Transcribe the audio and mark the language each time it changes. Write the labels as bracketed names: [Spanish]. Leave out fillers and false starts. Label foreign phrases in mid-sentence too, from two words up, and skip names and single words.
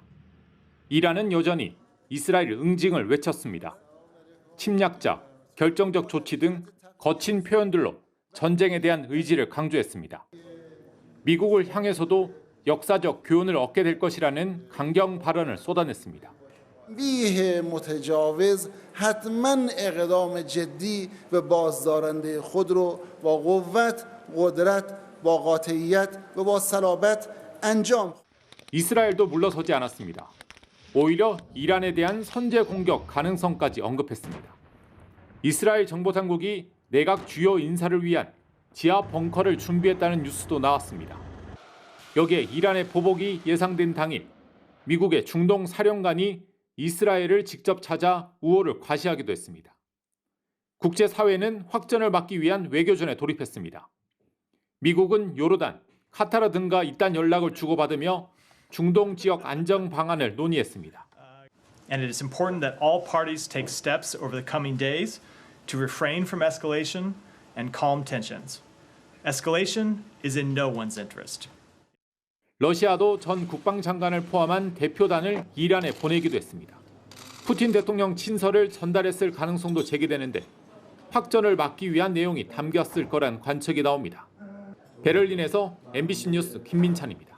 [Korean] 이란은 여전히 이스라엘 응징을 외쳤습니다. 침략자, 결정적 조치 등 거친 표현들로 전쟁에 대한 의지를 강조했습니다. 미국을 향해서도 역사적 교훈을 얻게 될 것이라는 강경 발언을 쏟아냈습니다. [Persian] بیه متجاوز حتما اقدام جدی و بازدارنده خود رو با قوت، قدرت، با قاطعیت و با صلابت انجام. [Korean] 이스라엘도 물러서지 않았습니다. 오히려 이란에 대한 선제 공격 가능성까지 언급했습니다. 이스라엘 정보당국이 내각 주요 인사를 위한 지하 벙커를 준비했다는 뉴스도 나왔습니다. 여기에 이란의 보복이 예상된 당일, 미국의 중동 사령관이 이스라엘을 직접 찾아 우호를 과시하기도 했습니다. 국제사회는 확전을 막기 위한 외교전에 돌입했습니다. 미국은 요르단, 카타르 등과 이딴 연락을 주고받으며 중동 지역 안정 방안을 논의했습니다. [English] And it is important that all parties take steps over the coming days to refrain from escalation and calm tensions. Escalation is in no one's interest. [Korean] 러시아도 전 국방장관을 포함한 대표단을 이란에 보내기도 했습니다. 푸틴 대통령 친서를 전달했을 가능성도 제기되는데 확전을 막기 위한 내용이 담겼을 거란 관측이 나옵니다. 베를린에서 MBC 뉴스 김민찬입니다.